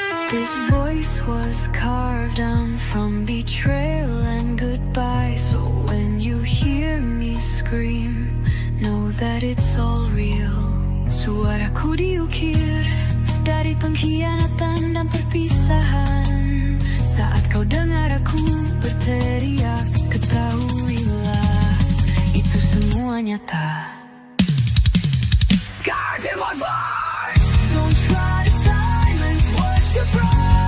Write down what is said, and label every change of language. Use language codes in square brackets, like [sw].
[en] This voice was carved down from betrayal and goodbye. So when you hear me scream, know that it's all real. [id] Suaraku diukir dari pengkhianatan dan perpisahan. Saat kau dengar aku berteriak, ketahuilah itu semua nyata. [en] Scars in my voice. Don't try to silence what you broke.